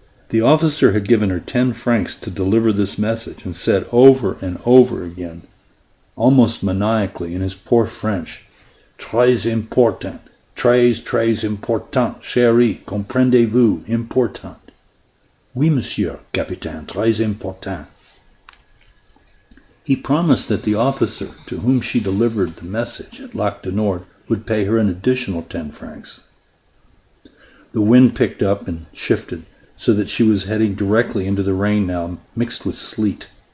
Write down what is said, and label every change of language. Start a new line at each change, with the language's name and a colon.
English: The officer had given her 10 francs to deliver this message and said over and over again, almost maniacally in his poor French,
French: Très important, très important, chérie, comprendez-vous, important. Oui, monsieur, capitaine, très important.
English: He promised that the officer to whom she delivered the message at Lac du Nord would pay her an additional 10 francs. The wind picked up and shifted so that she was heading directly into the rain now, mixed with sleet.